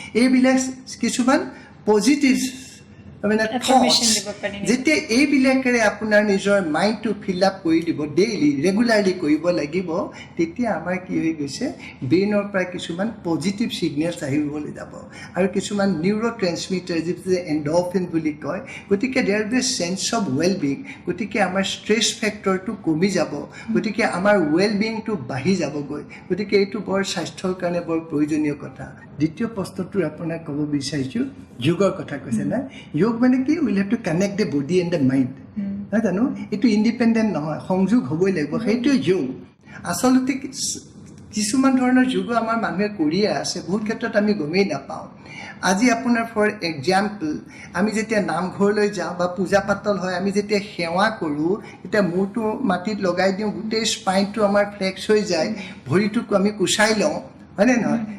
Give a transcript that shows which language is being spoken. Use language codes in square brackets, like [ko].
[as] এইবিলাক কিছুমান positive thoughts, যেতিয়া এইবিলাকেৰে আপোনাৰ নিজৰ মাইণ্ডটো ফিল আপ কৰি দিব, ডেইলি ৰেগুলাৰলি কৰিব লাগিব, তেতিয়া আমাৰ কি হৈ গৈছে, ব্ৰেইনৰ পৰা কিছুমান পজিটিভ ছিগনেলছ আহিবলৈ যাব আৰু কিছুমান নিউৰ' ট্ৰেন্সমিটাৰ, যিটো এণ্ডৰফিন বুলি কয়। গতিকে [en] There is a chance of wellbeing. [as] গতিকে আমাৰ ষ্ট্ৰেছ ফেক্টৰটো কমি যাব, গতিকে আমাৰ ৱেল বিংটো বাঢ়ি যাবগৈ। গতিকে এইটো বৰ স্বাস্থ্যৰ কাৰণে বৰ প্ৰয়োজনীয় কথা। দ্বিতীয় প্ৰশ্নটো আপোনাক ক'ব বিচাৰিছোঁ, যোগৰ কথা কৈছে না। যোগ মানে কি, [en] will have to connect the body and the mind, [as] নহয় জানো? এইটো ইণ্ডিপেণ্ডেণ্ট নহয়, সংযোগ হ'বই লাগিব, সেইটোৱে যোগ। আচলতে কিছুমান ধৰণৰ যোগো আমাৰ মানুহে কৰিয়ে আছে, বহুত ক্ষেত্ৰত আমি গমেই নাপাওঁ। আজি আপোনাৰ [en] for example, [as] আমি যেতিয়া নামঘৰলৈ যাওঁ বা পূজা পাতল হয়, আমি যেতিয়া সেৱা কৰোঁ, তেতিয়া মূৰটো মাটিত লগাই দিওঁ, গোটেই স্পাইনটো আমাৰ ফ্লেক্স হৈ যায়, ভৰিটোক আমি কুচাই লওঁ, হয়নে নহয়?